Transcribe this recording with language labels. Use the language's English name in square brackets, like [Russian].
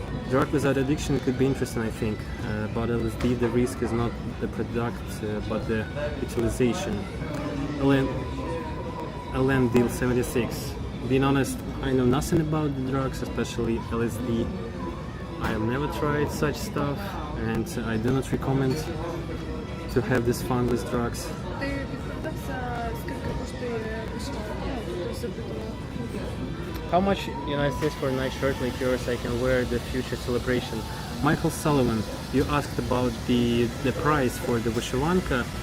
[English] Drug without addiction could be interesting, I think. But LSD, the risk is not the product, but the utilization. LN Deal 76. Being honest, I know nothing about the drugs, especially LSD. I have never tried such stuff, and I do not recommend to have this fun with drugs. [Ukrainian] Ти відповідався, скільки коштує вишиванка? Тобто запитував. [English] How much United States for a nice shirt like yours I can wear the future celebration? Michael Sullivan, you asked about the price for the vyshivanka.